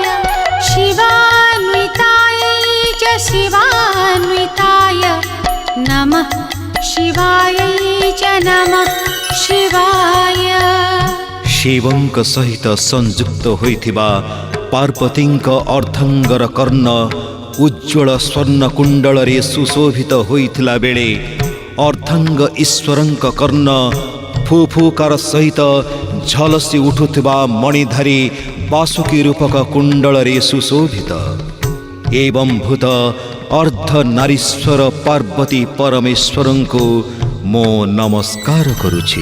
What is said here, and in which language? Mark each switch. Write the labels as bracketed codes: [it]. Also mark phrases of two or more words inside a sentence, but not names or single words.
[sa] शिवान्वितायै च शिवान्विताय नमः शिवायै च नमः शिवाय। [or] शिवଙ୍କ ସହିତ ସଂଯୁକ୍ତ ହୋଇଥିବା ପାର୍ବତୀଙ୍କ ଅର୍ଦ୍ଧାଙ୍ଗର କର୍ଣ୍ଣ ଉଜ୍ଜ୍ୱଳ ସ୍ୱର୍ଣ୍ଣ କୁଣ୍ଡଳରେ ସୁଶୋଭିତ ହୋଇଥିଲା ବେଳେ ଅର୍ଦ୍ଧାଙ୍ଗ ଈଶ୍ୱରଙ୍କ କର୍ଣ୍ଣ ଫୁଫୁକାର ସହିତ ଝଲସି ଉଠୁଥିବା ମଣିଧାରୀ ବାସୁକୀ ରୂପକ କୁଣ୍ଡଳରେ ସୁଶୋଭିତ। ଏବଂ ଭୂତ ଅର୍ଦ୍ଧନାରୀଶ୍ୱର ପାର୍ବତୀ ପରମେଶ୍ୱରଙ୍କୁ ମୁଁ ନମସ୍କାର କରୁଛି।